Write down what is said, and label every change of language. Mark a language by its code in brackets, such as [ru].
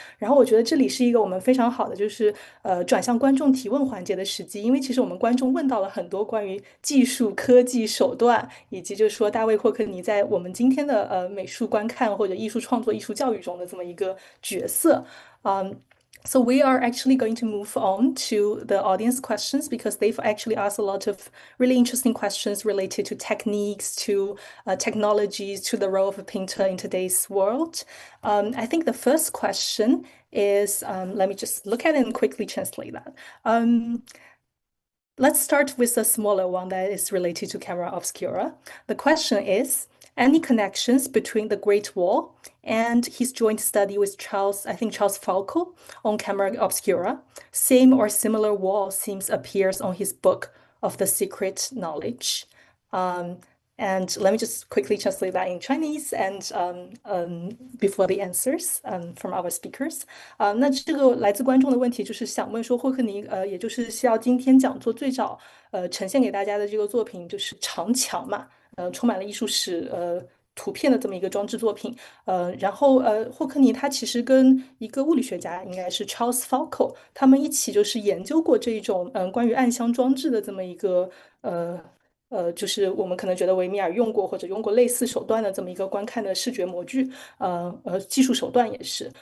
[zh] 然后我觉得这里是一个我们非常好的就是转向观众提问环节的时机，因为其实我们观众问到了很多关于技术、科技手段，以及就是说大卫霍克尼在我们今天的美术观看或者艺术创作、艺术教育中的这么一个角色。 [en] So we are actually going to move on to the audience questions because they've actually asked a lot of really interesting questions related to techniques, to technologies, to the role of a painter in today's world. I think the first question is, let me just look at it and quickly translate that. Let's start with a smaller one that is related to camera obscura. The question is, any connections between the Great Wall and his joint study with Charles Falco on camera obscura? Same or similar wall themes appears on his book of the secret knowledge. And let me just quickly translate that in Chinese and before the answers from our speakers. [zh] 那这个来自观众的问题就是想问说，霍克尼也就是需要今天讲座最早呈现给大家的这个作品就是长墙嘛，充满了艺术史图片的这么一个装置作品。然后霍克尼他其实跟一个物理学家应该是 Charles Falco，他们一起就是研究过这种关于暗箱装置的这么一个就是我们可能觉得维米尔用过或者用过类似手段的这么一个观看的视觉模具，技术手段也是。